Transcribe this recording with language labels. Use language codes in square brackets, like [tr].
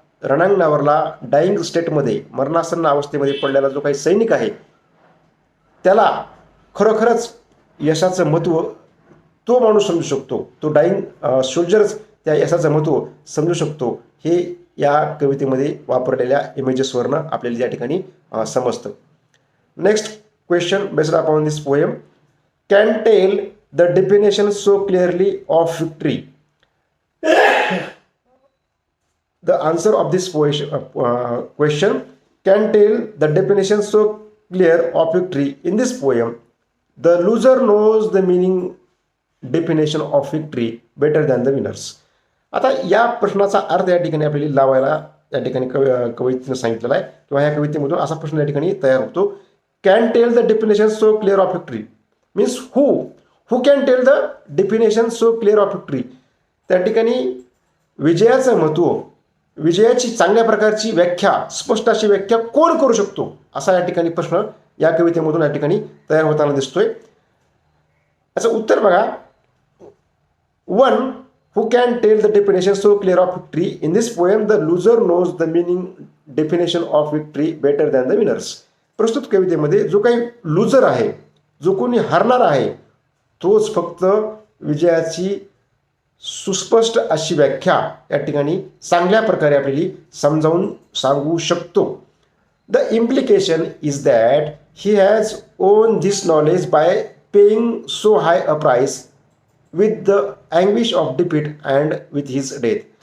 [mr] रणांगणावरला dyeing स्टेटमध्ये मरणासन्न अवस्थेमध्ये पडलेला जो काही सैनिक आहे त्याला खरोखरच यशाचं महत्त्व तो माणूस समजू शकतो, तो डाईंग सोल्जर्स त्या यशाचं महत्त्व समजू शकतो, हे या कवितेमध्ये वापरलेल्या इमेजेसवरनं आपल्याला या ठिकाणी समजतं. [en] Next question based upon this poem. Can tell the definition so clearly of victory. The answer of this question, can tell the definition so clear of victory. In this poem, the loser knows the meaning definition of victory better than the winners. [mr] आता या प्रश्नाचा अर्थ या ठिकाणी आपल्याला लावायला या ठिकाणी कवितेनं सांगितलेला आहे किंवा या कवितेमधून असा प्रश्न या ठिकाणी तयार होतो. [en] Can tell the definition so clear of victory means who can tell the definition so clear of victory. [mr] त्या ठिकाणी विजयाचं महत्त्व, विजयाची चांगल्या प्रकारची व्याख्या, स्पष्ट अशी व्याख्या कोण करू शकतो, असा या ठिकाणी प्रश्न या कवितेमधून या ठिकाणी तयार होताना दिसतोय. याचं उत्तर बघा. [en] One, who can tell the definition so clear of victory. In this poem the loser knows the meaning definition of victory better than the winners. [mr] प्रस्तुत कवितेमध्ये जो काही लुजर आहे, जो कोणी हरणार आहे, तोच फक्त विजयाची सुस्पष्ट अशी व्याख्या या ठिकाणी चांगल्या प्रकारे आपल्याला समजावून सांगू शकतो. [en] The implication is that he has won this knowledge by paying so high a price with the anguish of defeat and with his death.